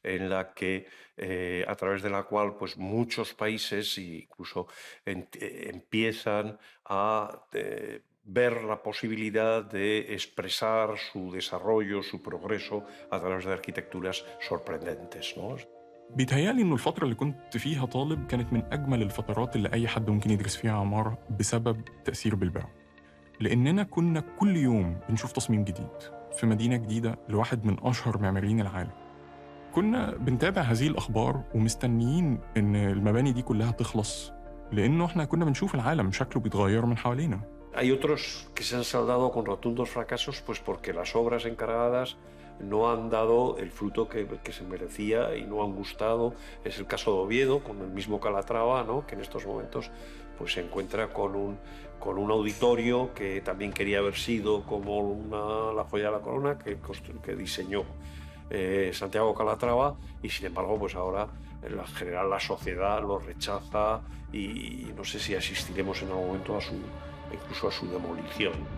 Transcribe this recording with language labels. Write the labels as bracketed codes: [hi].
[es] En la que, a través de la cual pues, muchos países incluso empiezan a ver la posibilidad de expresar su desarrollo, su progreso a través de arquitecturas sorprendentes, ¿no? [ar] بيتهيألي إنه الفترة اللي كنت فيها طالب كانت من أجمل الفترات اللي أي حد ممكن يدرس فيها عمارة بسبب تأثير بلباو، لأننا كنا كل يوم بنشوف تصميم جديد في مدينة جديدة لواحد من أشهر معماريين العالم. كنا بنتابع هذه الأخبار ومستنيين إن المباني دي كلها تخلص، لأنه إحنا كنا بنشوف العالم شكله بيتغير من حوالينا. [es] Hay otros que se han saldado con rotundos fracasos pues porque las obras encargadas no han dado el fruto que se merecía y no han gustado. Es el caso de Oviedo, con el mismo Calatrava, ¿no?, que en estos momentos pues, se encuentra con un auditorio que también quería haber sido como la joya de la corona que diseñó Santiago Calatrava, y sin embargo pues ahora en general la sociedad lo rechaza y no sé si asistiremos en algún momento incluso a su demolición.